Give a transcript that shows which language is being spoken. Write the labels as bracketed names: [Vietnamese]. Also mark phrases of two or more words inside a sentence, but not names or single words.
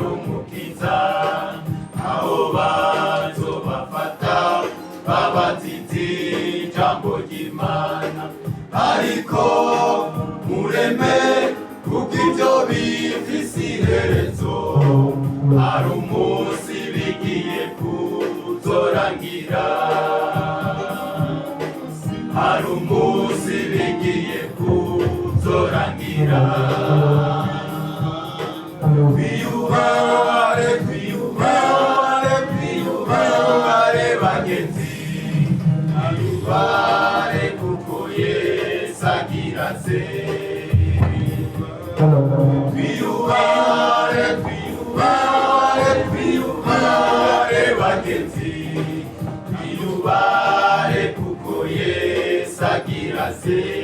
[Rundi] umukiza, aho bazobafata babazize ijambo ry'Imana, ariko mureme kuko ibyo bifise iherezo, hari umunsi bigiye kuzorangira, hari umunsi bigiye kuzorangira. Twiyubare, twiyubare, twiyubare bagenzi, twiyubare kuko Yesu agira se. Twiyubare, twiyubare, twiyubare bagenzi, twiyubare kuko Yesu agira se.